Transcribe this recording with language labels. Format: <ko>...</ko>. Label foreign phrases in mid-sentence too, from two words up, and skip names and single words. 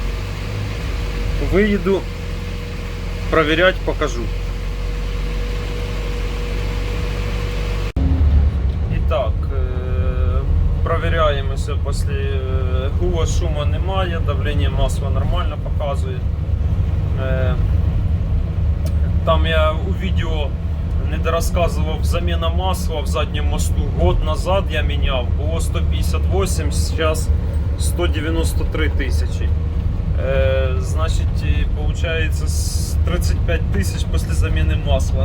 <ru>Выеду проверять, покажу. Итак, проверяем все после гула, шума немає, давление масла нормально показує.</ru> <uk>Там я у відео недорозказував заміна масла в задньому мосту.</uk> <ru>Год назад</ru> <uk>я міняв, було 158, зараз 193 тисячі. Значить, получается 35 тисяч після заміни масла.</uk>